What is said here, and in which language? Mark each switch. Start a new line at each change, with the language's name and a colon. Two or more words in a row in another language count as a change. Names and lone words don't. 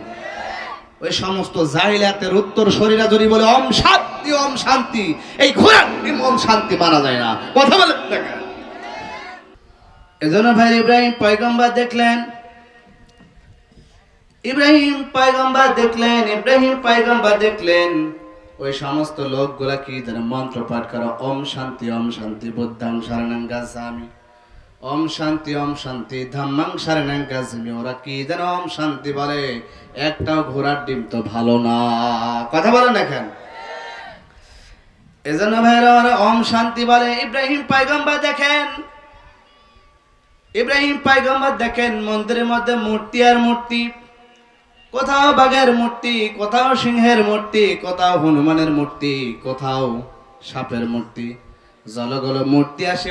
Bangla: ওই সমস্ত জাহিলিয়াতের উত্তর শরীরা যদি বলে
Sanskrit: ওম শান্তি,
Bangla: এই ঘোড়ার
Sanskrit: ওম শান্তি
Bangla: মানা যায় না, কথা বলেন না কেন? এজন্য ভাই ইব্রাহিম পয়গম্বর দেখলেন ওই সমস্ত লোকগুলা কি যেন মন্ত্র পাঠ করে,
Sanskrit: ওম শান্তি
Pali: বুদ্ধং শরণং গচ্ছামি
Sanskrit: ওম শান্তি
Pali: ধম্মং শরণং গচ্ছামি।
Bangla: ওরা কি যেন
Sanskrit: ওম শান্তি
Bangla: বলে, একটাও ঘোড়ার ডিম তো ভালো না, কথা বলেন না কেন? এজন্য ভাইরা ওরা
Sanskrit: ওম শান্তি
Bangla: বলে। ইব্রাহিম পয়গম্বর দেখেন মন্দিরের মধ্যে মূর্তি আর মূর্তি, কোথাও বাঘের মূর্তি, কোথাও সিংহের মূর্তি, কোথাও হনুমানের মূর্তি, কোথাও সাপের মূর্তি, জলগলো মূর্তি আসে।